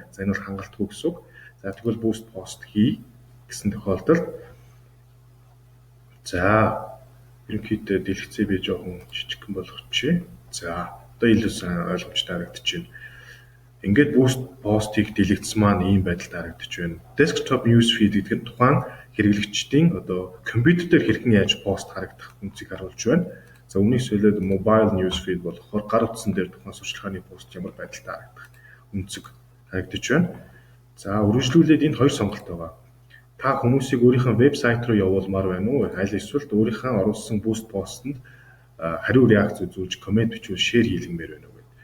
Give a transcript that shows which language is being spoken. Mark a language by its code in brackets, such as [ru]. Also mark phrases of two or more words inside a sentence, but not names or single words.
[mn] За энэ бол хангалтгүй гэсэн үг. За тэгвэл буст пост хий гэсэн тохиолдолд за ерөнхийдөө дэлгэцээ би жоохон жижигхэн болгочихъя. За одоо илүү сайн ойлгомжтой харагдаж байна. Ингээд буст постыг дэлгэцсэн маань ийм байдалд харагдаж байна. [en] Desktop news feed [mn] гэдэг нь тухайн хэрэглэгчдийн одоо компьютер дээр хэрхэн яаж пост харагдах үнцийг харуулж байна. За үүнийг солиод [en] mobile news feed [mn] болохоор гар утсан дээр тухайн сурчлагын пост ямар байдалтай харагдах үнцэг харагдаж байна. За үргэлжлүүлээд энд хоёр сонголт байгаа. Та хүмүүсийг өөрийнхөө вебсайт руу явуулмаар байна уу? Аль эсвэл өөрийнхөө оруулсан буст постэнд хариу реакц үзүүлж, комент бичвэл шеэр хийлгэмээр байна уу гэдэг.